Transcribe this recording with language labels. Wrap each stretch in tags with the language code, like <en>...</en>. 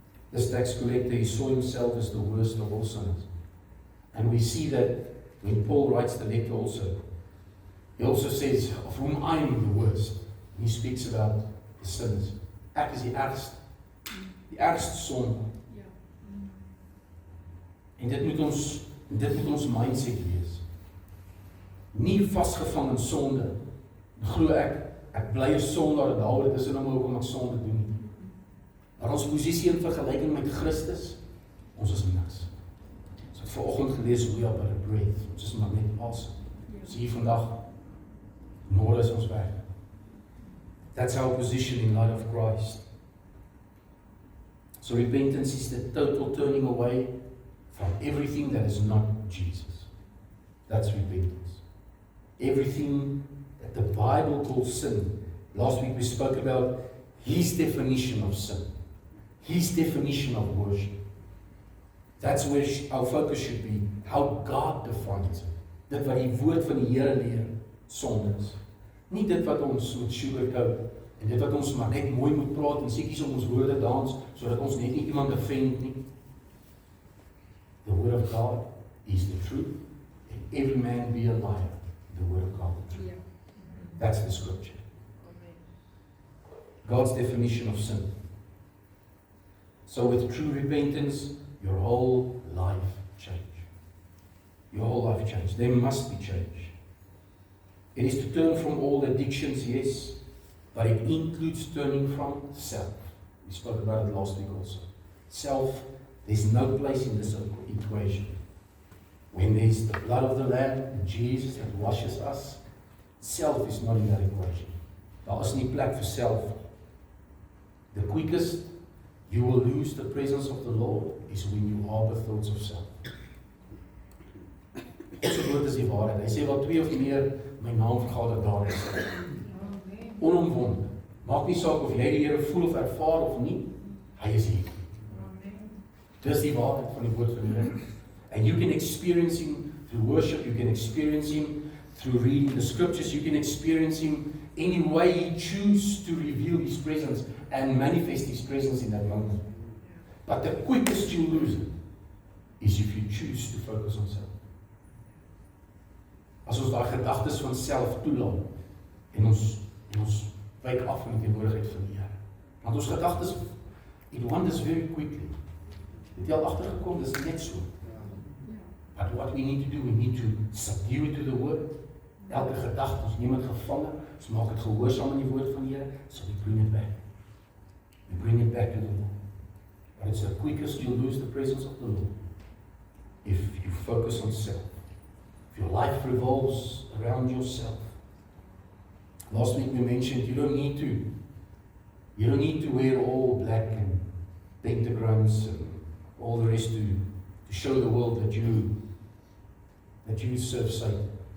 <en>This tax collector, he saw himself as the worst of all sinners. And we see that when Paul writes the letter also, he also says, of whom I am the worst. He speaks about the sinners.</en> <af>Ek is die ergste sondaar. En dit moet ons mindset wees. Nie vasgevang in sonde. Glo ek bly 'n sondaar, daaroor dit is nou maar hoekom ek sonde doen nie. Maar ons posisie in vergelyking met Christus, ons is niks. Ons het vanoggend gelees hoe</af> <en>by the breath,</en> <af>ons is maar net asem. Ons hier vandag, môre is ons weg.</af> <en>That's our position in light of Christ. So repentance is the total turning away from everything that is not Jesus. That's repentance. Everything that the Bible calls sin. Last week we spoke about his definition of sin. His definition of worship. That's where our focus should be. How God defines it.</en> <af>Dit wat die woord van die Here leer, sonde is. Nie dit wat ons moet sugarcoat en dit wat ons maar net mooi moet praat en sekies om ons woorde dans sodat ons net nie iemand offend nie.</af> <en>The word of God is the truth, and every man be a liar. The word of God is true. That's the scripture. God's definition of sin. So with true repentance, your whole life change. Your whole life change. There must be change. It is to turn from all addictions, yes, but it includes turning from self. We spoke about it last week also. Self, there's no place in this equation. When there's the blood of the Lamb, Jesus that washes us, self is not in that equation.</en> <af>Daar is nie plek vir self.</af> <en>The quickest you will lose the presence of the Lord is when you harbor thoughts of self.</en> <af>Ons woord is die waarheid. Hy sê, waar 2 of meer my naam vergader, daar is hy. Onomwonde. Maak nie saak of jy die Here voel of ervaar of nie, hy is hier. Dis die waarheid van die woord van die Here.</af> <en>And you can experience him through worship, you can experience him through reading the scriptures, you can experience him any way he chooses to reveal his presence and manifest his presence in that moment. But the quickest you lose it is if you choose to focus on self.</en> <af>As ons daai gedagtes van self toelaat en ons wyk af van die teenwoordigheid van die Here. Want ons gedagtes,</af> <en>it wanders very quickly.</en> <af>Het jy al agtergekom, dis net so.</af> <en>But what we need to do, we need to subdue it to the word.</en> <af>Elke gedagte, ons neem dit gevange, ons maak dit gehoorsaam in die woord van die Here,</af> <en>so we bring it back. We bring it back to the Lord. But it's the quickest you'll lose the presence of the Lord if you focus on self. If your life revolves around yourself. Last week we mentioned you don't need to wear all black and pentagrams and all the rest to show the world that you serve Satan.</en>